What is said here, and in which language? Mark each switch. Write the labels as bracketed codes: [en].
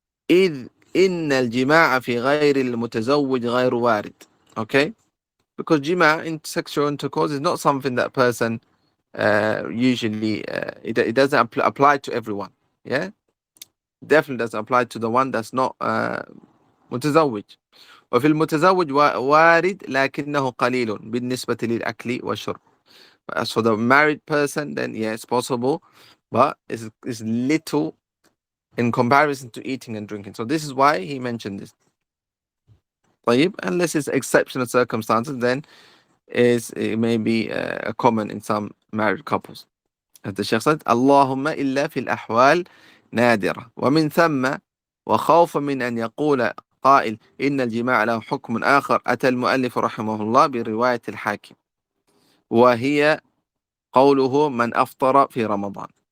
[ar] إذ إن الجماع في غير المتزوج غير وارد. [en] Okay? Because jima, in sexual intercourse, is not something that person usually, it doesn't apply to everyone. Yeah? Definitely doesn't apply to the one that's not متزوج. [ar] وفي المتزوج وارد لكنه قليل بالنسبة للأكل والشرب. [en] As for the married person, then yeah, it's possible, but it's little in comparison to eating and drinking. So this is why he mentioned this. طيب, unless it's exceptional circumstances, then it may be common in some married couples. [ar] As the Shaykh said, اللهم إلا في الأحوال نادرة ومن ثم وخوفا من أن يقول قائل إن الجماع له حكم آخر أتى المؤلف رحمه الله برواية الحاكم وهي قوله من أفطر في رمضان.